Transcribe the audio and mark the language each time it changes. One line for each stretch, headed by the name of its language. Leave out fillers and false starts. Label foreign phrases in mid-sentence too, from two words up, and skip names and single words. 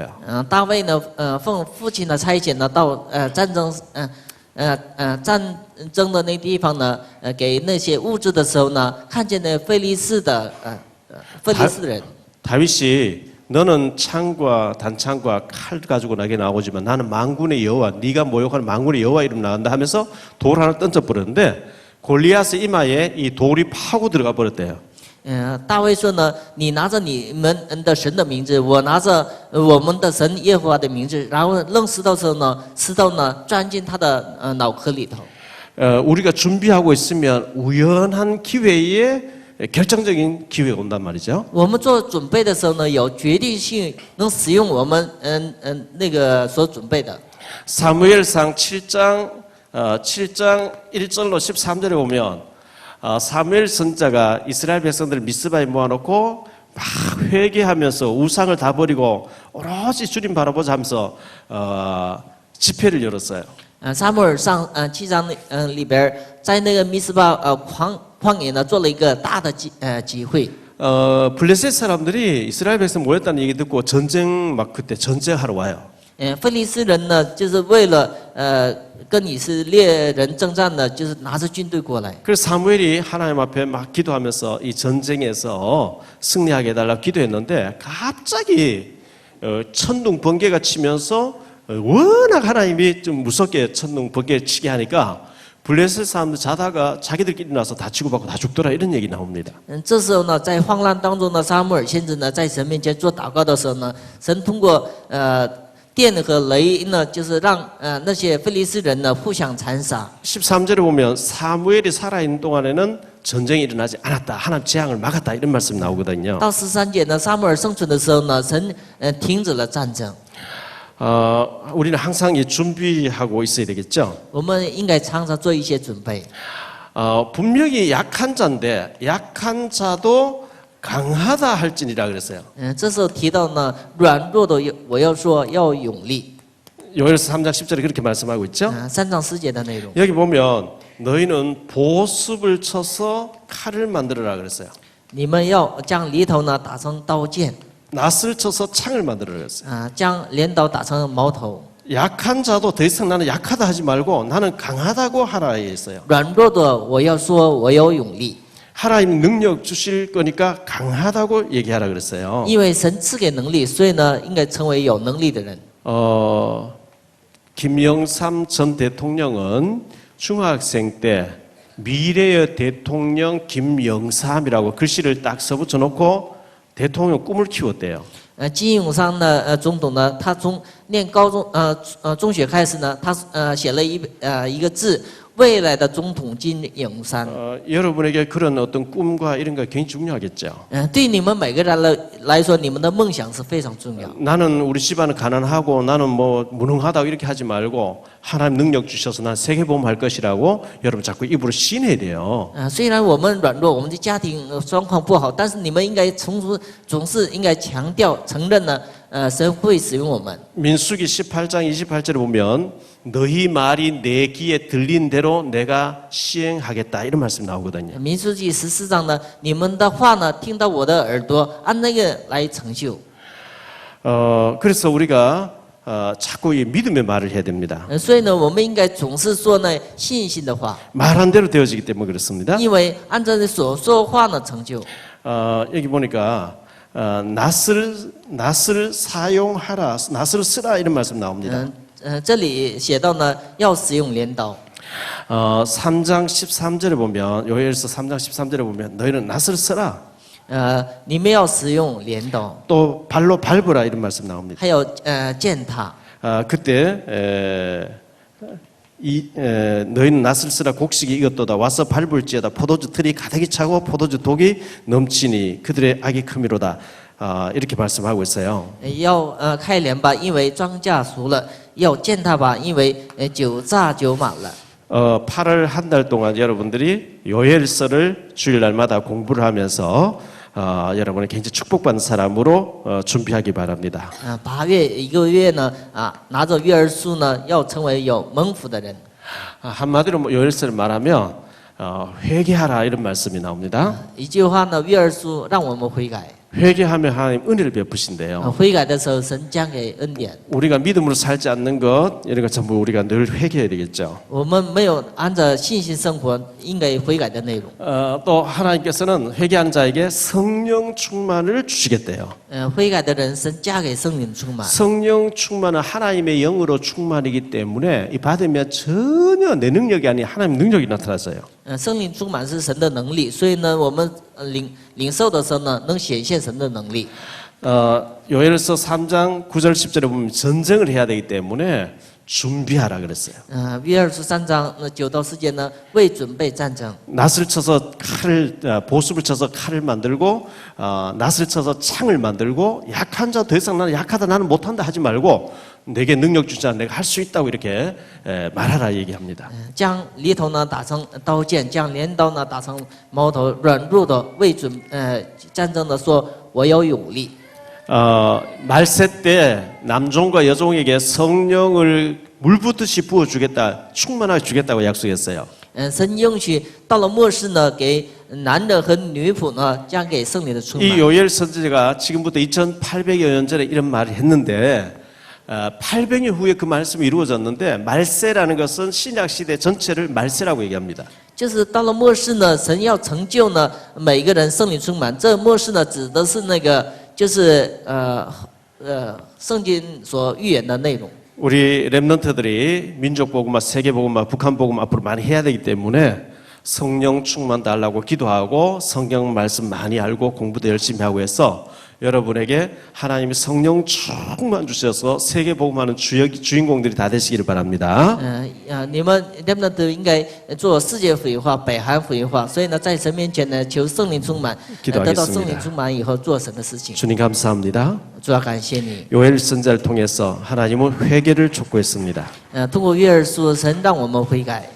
Chinese: 大卫呢，奉父亲的差遣呢，到战争的那地方呢，给那些物资的时候呢，看见那非利士人。
Korean: 다윗이 너는 창과 단창과 칼 가지고 나게 나오지만 나는 만군의 여호와 네가 모욕하는 만군의 여호와 이름 나간다 하면서 돌 하나 던져 버렸는데 골리앗의 이마에 이 돌이 파고 들어가 버렸대요.
Chinese: 大卫说呢，你拿着你们的神的名字，我拿着我们的神耶和华的名字，然后扔石头的时候呢，石头呢钻进他的脑壳里头。
Korean: 우리가 준비하고 있으면 우연한 기회에 결정적인 기회가 온단 말이죠.
Chinese: 我们做准备的时候呢，有决定性能使用我们那个所准备的。
Korean: 사무엘상 7장 1절로 13절에 보면 사무엘 선지자가 이스라엘 백성들을 미스바에 모아놓고 막 회개하면서 우상을 다 버리고 오로지 주님 바라보자 하면서 집회를 열었어요.
Chinese: 撒母耳上7章里边，在那个密斯巴旷野呢做了一个大的集会。
Korean: 블레셋 사람들이 이스라엘 백성 모였다는 얘기 듣고 전쟁 막 그때 전쟁하러 와요.
Chinese: 非利士人呢，就是为了跟以色列人征战呢，就是拿着军队过来。
Korean: 그래서 사무엘이 하나님 앞에 막 기도하면서 이 전쟁에서 승리하게 해달라고 기도했는데 갑자기 천둥 번개가 치면서 워낙 하나님이 좀 무섭게 천둥 번개 치게 하니까 블레셋 사람들 자다가 자기들끼리 나서 다치고 받고 다 죽더라 이런 얘기 나옵니다.
Chinese: 这时候呢，在慌乱当中呢，撒母耳先知呢在神面前做祷告的时候呢，神通过电和雷呢，就是让那些非利士人呢互相残杀。
Korean: 13절에 보면 사무엘이 살아있는 동안에는 전쟁이 일어나지 않았다. 하나님 재앙을 막았다. 이런 말씀이 나오거든요.
Chinese: 到13节呢，撒母耳生存的时候呢，神停止了战争。
Korean: 우리는 항상 이 준비하고 있어야 되겠죠.
Chinese: 我们应该常常做一些准备。
Korean: 분명히 약한 자인데 약한 자도 강하다 할지니라 그랬어요.
Chinese: 这时候提到呢，软弱的我要说要勇力。
Korean: 요엘서 3장 10절에 그렇게 말씀하고 있죠.
Chinese: 3 章4节的内容。
Korean: 여기 보면 너희는 보습을 쳐서 칼을 만들어라 그랬어요.
Chinese: 你们要将犁头呢打成刀剑，
Korean: 낫을 쳐서 창을 만들어라 그랬어요.
Chinese: 将镰刀打成矛头。
Korean: 약한 자도 더 이상 나는 약하다 하지 말고 나는 강하다고 하라 했어요.
Chinese: 软弱的我要说我有勇力，
Korean: 하나님 능력 주실 거니까 강하다고 얘기하라 그랬어요.
Chinese: 因为神赐给能力，所以呢应该成为有能力的人。
Korean: 김영삼 전 대통령은 중학생 때 미래의 대통령 김영삼이라고 글씨를 딱 써붙여 놓고 대통령 꿈을 키웠대요.
Chinese: 金永三呢总统呢，他从念高中中学开始呢，他写了一个字，未来的总统金永三。
Korean: 여러분에게 그런 어떤 꿈과 이런 거 굉장히 중요하겠죠.
Chinese: 对你们每个人来说，你们的梦想是非常重要。
Korean: 나는 우리 집안은 가난하고 나는 뭐 무능하다고 이렇게 하지 말고 하나님 능력 주셔서 난 세계보험할 것이라고 여러분 자꾸 입으로 시인해야 돼요.
Chinese: 虽然我们软弱，我们的家庭状况不好，但是你们应该总是应该强调承认呢，神会使用我们。
Korean: 민수기 18장 28절에 보면 너희 말이 내 귀에 들린 대로 내가 시행하겠다 이런 말씀 나오거든요.
Chinese: 民数记14章呢，你们的话呢，听到我的耳朵，按那个来成就。
Korean: 그래서 우리가 자꾸 이 믿음의 말을 해야 됩니다.
Chinese: 所以呢，我们应该总是说呢信心的话，
Korean: 말한 대로 되어지기 때문에 그렇습니다.
Chinese: 因为按照你所说话呢成就。
Korean: 여기 보니까 낫을 사용하라, 낫을 쓰라 이런 말씀 나옵니다.
Chinese: 这里写到呢，要使用镰刀。
Korean: 3장 13절에 보면 요엘서 3장 13절에 보면 너희는 낫을 쓰라.
Chinese: 你们要使用镰刀，
Korean: 또 발로 밟으라 이런 말씀 나옵니다.
Chinese: 还有践踏。
Korean: 그때 너희는 낫을 쓰라 곡식이 익었도다 와서 밟을지어다 포도주 틀이 가득히 차고 포도주 독이 넘치니 그들의 악이 크미로다. 이렇게 말씀하고 있어요.
Chinese: 要开镰吧，因为庄稼熟了；要践踏吧，因为酒榨酒满了。
Korean: 8월 한 달 동안 여러분들이 요엘서를 주일날마다 공부를 하면서 여러분이 굉장히 축복받는 사람으로 준비하기 바랍니다.
Chinese: 8 月一个月呢，拿着约珥书呢，要成为有蒙福的人。
Korean: 한마디로 요엘서를 말하면 회개하라 이런 말씀이 나옵니다.
Chinese: 一句话呢，约珥书让我们悔改。
Korean: 회개하면 하나님 은혜를 베푸신대요.
Chinese: 悔改的时候，神将给恩典。
Korean: 우리가 믿음으로 살지 않는 것 이런 것 전부 우리가 늘 회개해야 되겠죠.
Chinese: 我们没有按照信心生活，应该悔改的内容。
Korean: 또 하나님께서는 회개한 자에게 성령 충만을 주시겠대요.
Chinese: 悔改的人，神加给圣灵充满。
Korean: 성령 충만은 하나님의 영으로 충만이기 때문에 이 받으면 전혀 내 능력이 아닌 하나님 능력이 나타났어요.
Chinese: 圣灵充满是神的能力，所以呢，我们领受的时候呢，能显现神的能力。
Korean: 요엘서 3장 9절 10절에 보면 전쟁을 해야 되기 때문에 준비하라 그랬어요.
Chinese: 约珥书3章9到10节呢，为准备战争。
Korean: 낫을 쳐서 보습을 쳐서 칼을 만들고 낫을 쳐서 창을 만들고 약한 자 더 이상 나는 약하다 나는 못한다 하지 말고 내게 능력 주자 내가 할 수 있다고 이렇게 말하라 얘기합니다.
Chinese: 将犁头呢打成刀剑，将镰刀呢打成矛头，软弱的为战争的说，我有勇力。
Korean: 말세 때 남종과 여종에게 성령을 물 붓듯이 부어 주겠다, 충만하게 주겠다고 약속했어요.
Chinese: 神应许到了末世呢，给男的和女仆呢，将给圣灵的充
Korean: 이
Chinese: 满。
Korean: 요엘 선지자가 지금부터 2800여 년 전에 이런 말을 했는데 800년 후에 그 말씀이 이루어졌는데 말세라는 것은 신약 시대 전체를 말세라고 얘기합니다.
Chinese: 就是到了末世呢，神要成就呢每个人圣灵充满。这末世呢，指的是那个就是圣经所预言的内容。
Korean: 우리 렘넌트들이 민족 복음화, 세계 복음화, 북한 복음 앞으로 많이 해야 되기 때문에 성령 충만 달라고 기도하고 성경 말씀 많이 알고 공부도 열심히 하고 해서 여러분에게 하나님이 성령 충만 주셔서 세계 복음하는 주인공들이 다 되시기를 바랍니다.
Chinese: 你们他们都应该做世界福音化、北韩福音化。所以呢，在神面前呢，求圣灵充满，得到圣灵充满以后做神的事情。
Korean: 주님 감사합니다.
Chinese: 主要感谢你。
Korean: 요엘 선자를 통해서 하나님은 회개를 촉구했습니다.
Chinese: 通过约珥书，神让我们悔改。